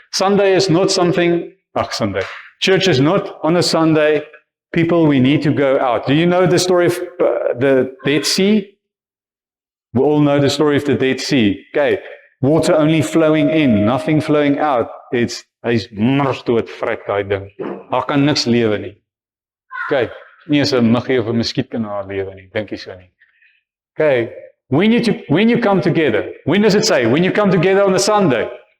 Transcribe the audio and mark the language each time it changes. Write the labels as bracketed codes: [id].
[en] Sunday is not Sunday. Church is not on a Sunday. People, we need to go out. Do you know the story of the Dead Sea? We all know the story of the Dead Sea. Okay. Water only flowing in, nothing flowing out. [af] Hy's mars dood vrek daai ding. Daar kan niks lewe nie. Okay, nie eens 'n muggie of 'n muskiet kan daar lewe nie. Dink jy so nie? [en] Okay, when you come together, when does it say? When you come together on a Sunday?